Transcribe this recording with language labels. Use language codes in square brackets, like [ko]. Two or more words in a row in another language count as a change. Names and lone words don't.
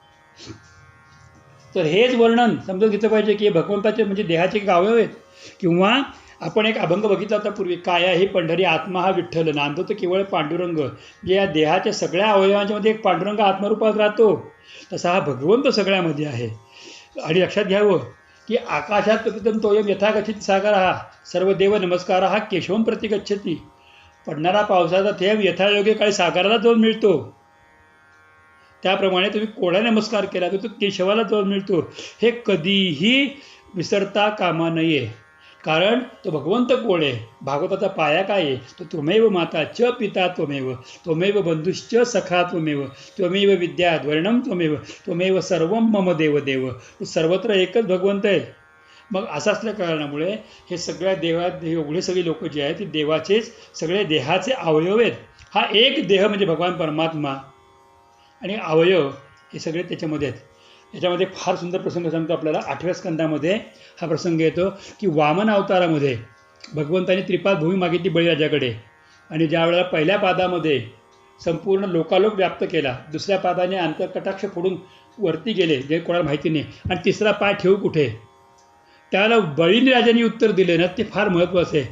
[mr] तर हेच वर्णन समजून घेतलं पाहिजे की भगवंताचे म्हणजे देहाचे एक अवयव आहेत. किंवा आपण एक अभंग बघितला होता पूर्वी, काया ही पंढरी आत्मा हा विठ्ठल नांदतो तर केवळ पांडुरंग. जे या देहाच्या सगळ्या अवयवांच्या मध्ये एक पांडुरंग आत्मरूपात राहतो तसा हा भगवंत सगळ्यामध्ये आहे. आणि लक्षात घ्यावं की [sa] आकाशात प्रतितम तोयम यथागच्छति सागरः सर्व देव नमस्कारः केशवम प्रति गच्छति. [mr] पडणारा पावसाचा थेंब यथायोग्य काळी सागराला जाऊन मिळतो. त्याप्रमाणे तुम्ही कोणा नमस्कार केला तर तो केशवाला जाऊन मिळतो. हे कधीही विसरता कामा नये. कारण तो भगवंत कोण आहे? भागवताचा पाया काय आहे? [sa] तो त्वमेव माता च पिता त्वमेव, त्वमेव बंधुश्च सखा त्वमेव, त्वमेव विद्या द्वर्णम त्वमेव, त्वमेव सर्वम मम देव देव. [mr] सर्वत्र एकच भगवंत आहे. मग असं असल्या कारणामुळे हे सगळ्या देवात एवढे सगळे लोक जे आहेत ते देवाचेच सगळे देहाचे अवयव आहेत. हा एक देह म्हणजे भगवान परमात्मा आणि अवयव हे सगळे त्याच्यामध्ये आहेत. याच्यामध्ये फार सुंदर प्रसंग सांगतो आपल्याला. 8व्या स्कंदामध्ये हा प्रसंग येतो की वामन अवतारामध्ये भगवंताने त्रिपाद भूमी मागितली बळीराजाकडे आणि ज्या वेळेला पहिल्या पादामध्ये संपूर्ण लोकालोक व्याप्त केला, दुसऱ्या पादाने अंतर्कटाक्ष फोडून वरती गेले जे कोणाला माहिती नाही, आणि तिसरा पाय ठेवू कुठे त्याला बळीने राजांनी उत्तर दिले ना ते फार महत्त्वाचं आहे.